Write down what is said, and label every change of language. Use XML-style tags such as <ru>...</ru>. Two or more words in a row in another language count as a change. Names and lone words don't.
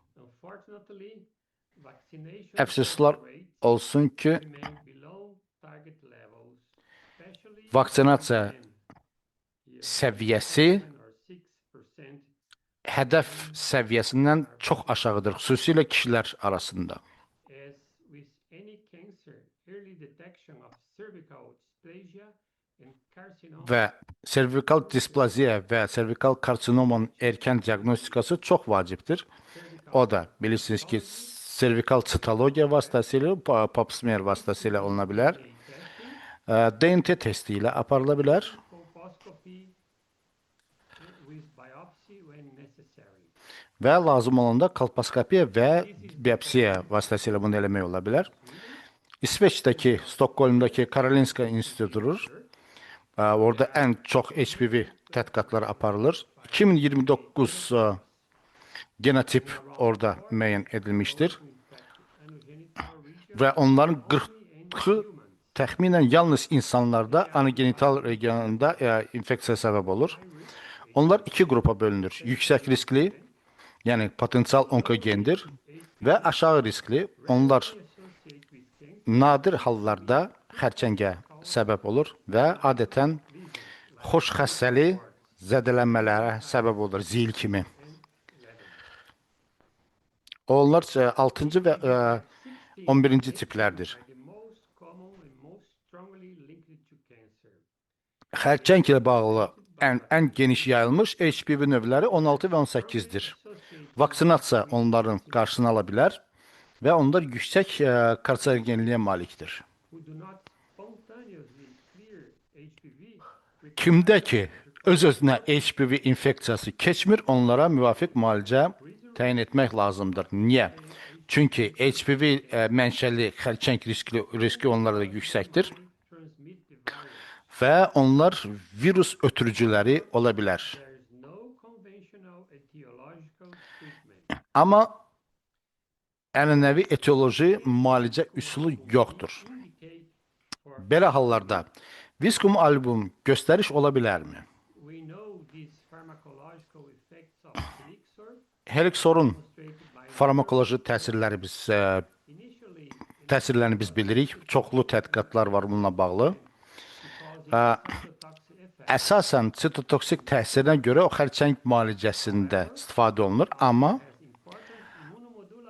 <az>Əfsuslar olsun ki, vaksinasiya səviyyəsi hədəf səviyyəsindən çox aşağıdır, xüsusilə kişilər arasında.</az> <en>As with any cancer, early detection of cervical dysplasia and carcinoma</en> <az>Və servikal displaziya və servikal karsinomanın erkən diaqnostikası çox vacibdir. O da bilirsiniz ki, servikal sitologiya vasitəsilə,</az> <en>pap smear</en> <az>vasitəsilə oluna bilər.</az> <en>testing,</en> <az>DNT testi ilə aparıla bilər</az> <en>colposcopy with biopsy when necessary.</en> <az>və lazım olanda kolposkopiya və biopsiya vasitəsilə bunu eləmək ola bilər. İsveçdəki, Stokholmdakı Karolinska İnstitutudur. Orada ən çox HPV tədqiqatları aparılır. 2029 genotip orada müəyyən edilmişdir.</az> <en>Anogenital region</en> <az>Və onların 40-ı təxminən yalnız insanlarda anogenital regionunda infeksiya səbəb olur. Onlar iki qrupa bölünür. Yüksək riskli, yəni potensial onkogendir və aşağı riskli. Onlar</az> <en>associated with cancer,</en> <az>nadir hallarda xərçəngə səbəb olur və adətən xoş xəstəli zədələnmələrə səbəb olur, zil kimi. Onlar 6-cı və 11-ci tiplərdir.</az> <en>the most common and most strongly linked to cancer.</en> <az>Xərçəng ilə bağlı ən geniş yayılmış HPV növləri 16 və 18-dir. Vaksinasiya onların qarşısını ala bilər və onlar yüksək karsinogenliyə malikdir.</az> <en>Who do not spontaneously clear HPV</en> <az>Kimdə ki, öz-özünə HPV infeksiyası keçmir, onlara müvafiq müalicə təyin etmək lazımdır. Niyə? Çünki HPV mənşəli xərçəng riski onlarda yüksəkdir</az> <en>transmit the virus.</en> <az>və onlar virus ötürücüləri ola bilər.</az> <en>There is no conventional etiological treatment.</en> <az>Amma ənənəvi etioloji müalicə üsulu yoxdur.</az> <en>Indicate for</en> <az>Belə hallarda viskum album göstəriş ola bilərmi?</az> <en>we know these pharmacological effects of Elixir</en> <az>Helixorun</az> <en>demonstrated by</en> <az>farmakoloji</az> <en>initially</en> <az>təsirlərini biz bilirik. Çoxlu tədqiqatlar var bununla bağlı.</az> <en>cytotoxic effect.</en> <az>Əsasən sitotoksik təsirinə görə o xərçəng müalicəsində istifadə olunur, amma</az> <en>Important immunomodulatory</en>